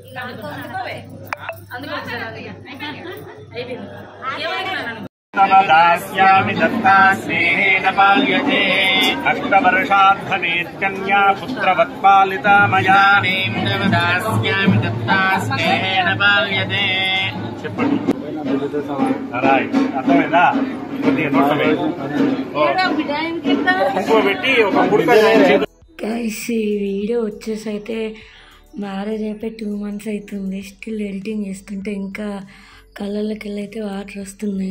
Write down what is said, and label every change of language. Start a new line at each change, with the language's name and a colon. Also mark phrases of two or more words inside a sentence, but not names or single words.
Sanskrit: दास्यामि दत्ता स्नेहेन पाल्यते अष्टवर्षाद्धनेत्कन्या पुत्रवत्पालिता मया दास्यामि दत्ता स्नेहेन पाल्यते
Telugu: చెప్పండి రైట్ అర్థమైందా కొద్దిగా నోటమే ఇంకో పెట్టి ఒక ముడక గైస్ ఈ వీడియో వచ్చేసి అయితే మ్యారేజ్ అయిపోయి 2 months అవుతుంది. స్టిల్ ఎడిటింగ్ చేస్తుంటే ఇంకా కళ్ళకి వెళ్ళైతే వాటర్ వస్తున్నాయి.